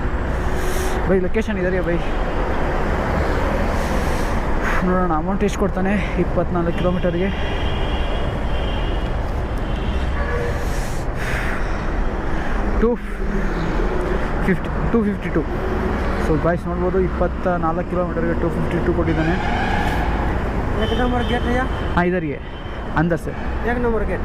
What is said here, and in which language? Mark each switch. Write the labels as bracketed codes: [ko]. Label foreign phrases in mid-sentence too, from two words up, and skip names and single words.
[kn] ಬೈ ಲೊಕೇಶನ್ ಇದೆಯಾ ಬೈ? ನೋಡೋಣ ಅಮೌಂಟ್ ಎಷ್ಟು ಕೊಡ್ತಾನೆ. 24 ಕಿಲೋಮೀಟರ್ಗೆ 252. [en] so guys [kn] ನೋಡ್ಬೋದು 24 ಕಿಲೋಮೀಟರ್ಗೆ 252 ಕೊಟ್ಟಿದ್ದಾನೆ. [hi] एक नंबर गेट है हाँ इधर ही है अंदर से. 1 नंबर गेट.